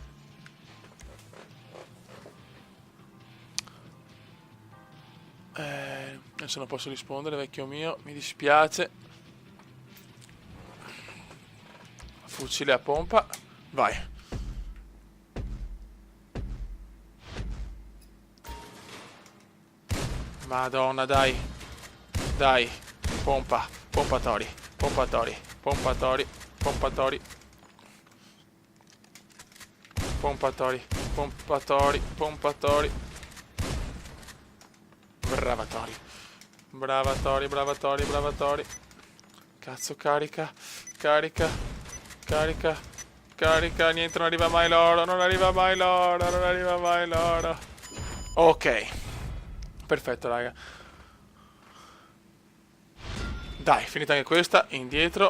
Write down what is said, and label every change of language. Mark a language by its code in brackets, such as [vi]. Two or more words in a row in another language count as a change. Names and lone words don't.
[it] Adesso non posso rispondere, vecchio mio, mi dispiace. Fucile a pompa, vai. Madonna, dai. Dai, pompa, pompatori, pompatori, pompatori, pompatori. Pompatori, pompatori, pompatori. Bravatori. Bravatori, bravatori, bravatori. Cazzo, carica, carica, carica, carica. Niente, non arriva mai l'oro, non arriva mai l'oro, non arriva mai l'oro. Ok. Perfetto, raga. Dai, finita anche questa, indietro.